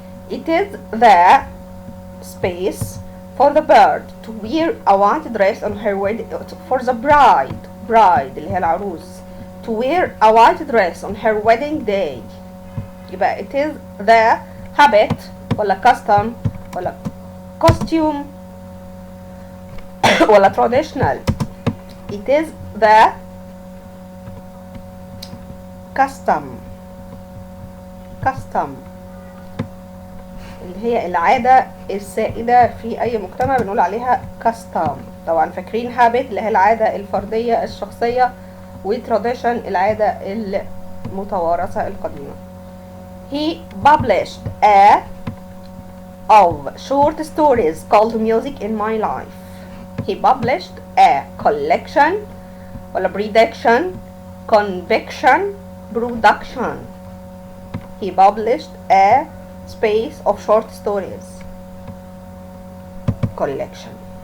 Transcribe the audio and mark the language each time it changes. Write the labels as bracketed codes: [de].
[en] It is the space for the bird to wear a white dress on her wedding, for the bride [ar] اللي هي العروس [en] to wear a white dress on her wedding day. يبقى it is the habit ولا custom ولا costume ولا traditional. It is the custom [ar] اللي هي العادة السائدة في أي مجتمع بنقول عليها custom. طبعا فاكرين habit اللي هي العادة الفردية الشخصية، و tradition العادة المتوارثة القديمة. [en] He published of short stories called Music in My Life. He published a collection ولا prediction, conviction, production. He published a space of short stories collection.